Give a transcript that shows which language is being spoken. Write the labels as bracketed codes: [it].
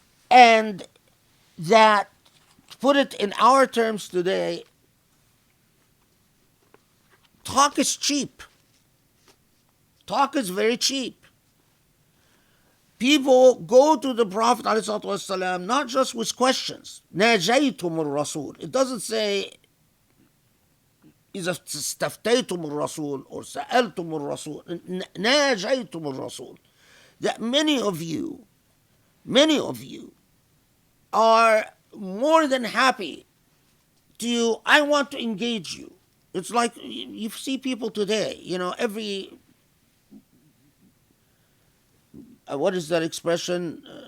[en] And that, to put it in our terms today, talk is cheap. Talk is very cheap. People go to the Prophet ﷺ not just with questions. [ar] ناجيتم الرسول. [en] It doesn't say [ar] إذا استفتيتم الرسول [en] or [ar] سألتم الرسول. ناجيتم الرسول. [en] That many of you are more than happy to, I want to engage you. It's like you see people today, every, what is that expression?